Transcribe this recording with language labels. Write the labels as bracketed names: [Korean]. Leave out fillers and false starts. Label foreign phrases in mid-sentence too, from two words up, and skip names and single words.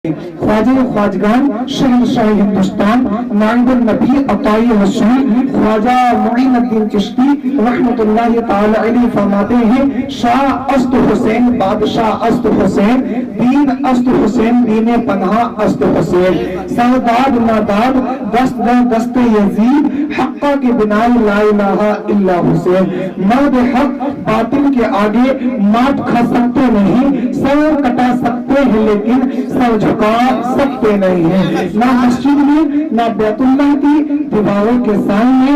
[Urdu] خواجہ خواجگان شہنشاہ ہندوستان نائب النبی عطائی رسول خواجہ معین الدین چشتی رحمت اللہ تعالی علیہ فرماتے ہیں [Persian] شاہ است حسین بادشاہ است حسین دین است حسین دین پناہ است حسین سرداد ناداد دست دست یزید حقہ کے بنا لا الہ الا حسین [Urdu] مرد حق باطل کے آگے مات کھا سکتے نہیں سر کٹا سکتے ہیں لیکن سر جھکا سکتے نہیں ہیں نہ مسجد میں نہ بیت اللہ کی دیواروں کے سائے